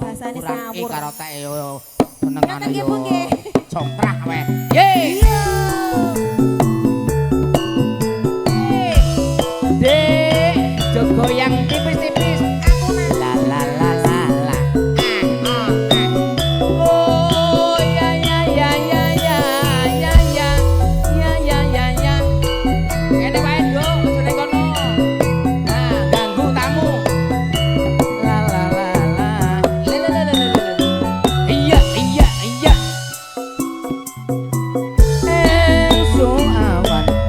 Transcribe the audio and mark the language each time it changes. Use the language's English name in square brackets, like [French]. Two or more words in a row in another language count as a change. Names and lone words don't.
[Javanese] manis ngawur. Karo tek yo senengane Nggih, yo. Bu, nggih. Congkrah weh. Ye. Dek, jogo yang tipis-tipis. La la la la la. Oh ya ya ya ya ya ya ya ya ya ya ya. Kene wae nduk, seneng kono. Nah, ganggu tamu. La la la la. La la la la la. Iya iya iya. Esok awan.